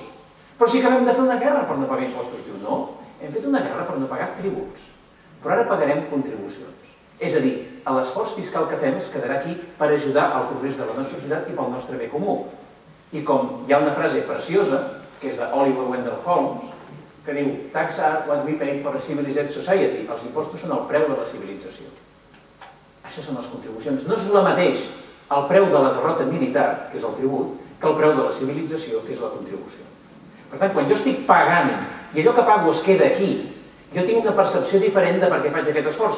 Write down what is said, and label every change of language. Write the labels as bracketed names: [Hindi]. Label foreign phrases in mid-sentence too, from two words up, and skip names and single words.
[Catalan] Però sí que vam de fer una guerra per no pagar impostos. Diu, no, hem fet una guerra per no pagar tributs, però ara pagarem contribucions. És a dir, l'esforç fiscal que fem es quedarà aquí per ajudar al progrés de la nostra societat i pel nostre bé comú. I com hi ha una frase preciosa, que és d'Oliver Wendell Holmes, que diu, [English] tax are what we pay for a civilized society. [Catalan] Els impostos són el preu de la civilització. Això són les contribucions. No és el mateix el preu de la derrota militar, que és el tribut, que el preu de la civilització, que és la contribució. Per tant, quan jo estic pagant i allò que pago es queda aquí, jo tinc una percepció diferent de per què faig aquest esforç.